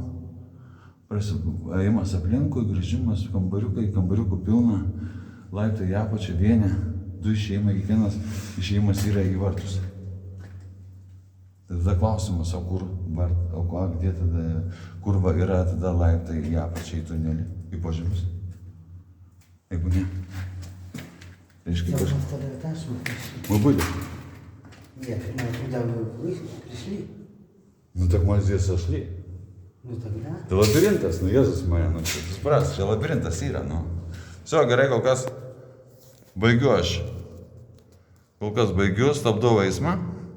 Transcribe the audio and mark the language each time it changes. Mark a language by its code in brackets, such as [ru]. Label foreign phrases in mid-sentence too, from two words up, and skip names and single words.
[lt] Ėjimas aplinkui, grįžimas, kambariukų pilna, laiptai į apačią vienė, 2 išėjimai, kiekvienas išėjimas yra į vartus. Tada klausimas, kur yra tada laiptai į apačią, į tunelį, į požemius? Jeigu ne. Reiškia kažkaip. [ru] Мы были? Нет, туда вы пришли. Ну так мы здесь сошли. Ну тогда. [lt] Tai labirintas, Jėzus mane, čia supras, čia labirintas yra, Все, gerai, kol kas baigiu, stabdau eismą.